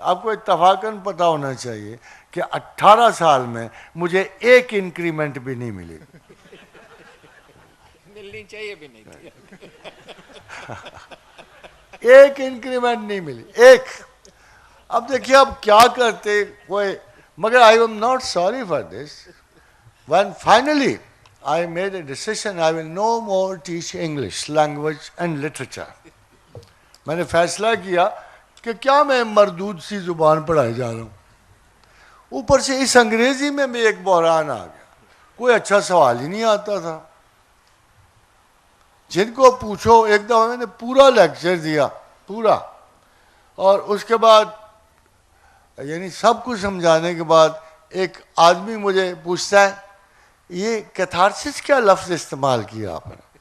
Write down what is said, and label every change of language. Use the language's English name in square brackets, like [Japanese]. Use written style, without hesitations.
[Urdu] آپ کو اتفاقاً پتہ ہونا چاہیے کہ 18 سال میں مجھے ایک انکریمنٹ بھی نہیں ملی. ملنی چاہیے بھی نہیں تھی. ایک انکریمنٹ نہیں ملی, ایک. اب دیکھیے اب کیا کرتے کوئی, مگر [English] I am not sorry for this. When finally I made a decision, I will no more teach English language and literature. [Urdu] میں نے فیصلہ کیا کہ کیا میں مردود سی زبان پڑھائے جا رہا ہوں. اوپر سے اس انگریزی میں بھی ایک بحران آ گیا, کوئی اچھا سوال ہی نہیں آتا تھا. جن کو پوچھو, ایک دفعہ میں نے پورا لیکچر دیا پورا, اور اس کے بعد یعنی سب کچھ سمجھانے کے بعد ایک آدمی مجھے پوچھتا ہے یہ کیتھارسس کیا لفظ استعمال کیا آپ نے.